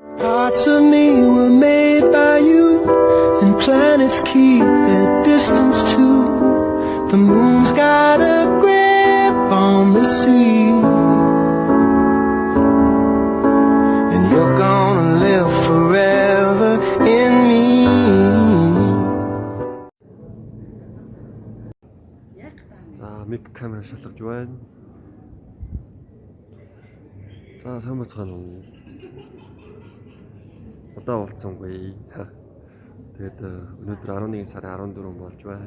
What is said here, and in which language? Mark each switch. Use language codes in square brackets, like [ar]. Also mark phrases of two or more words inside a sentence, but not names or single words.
[en] Parts of me were made by you, and planets keep their distance too. The moon's got a grip on the sea, and you're gonna live forever in me. [mn] За, мик камера шалгаж байна. За, сайн бацгаана уу. Одоо болцсонгүй. Тэгээд өнөөдөр 11 сарын 14 болж байна.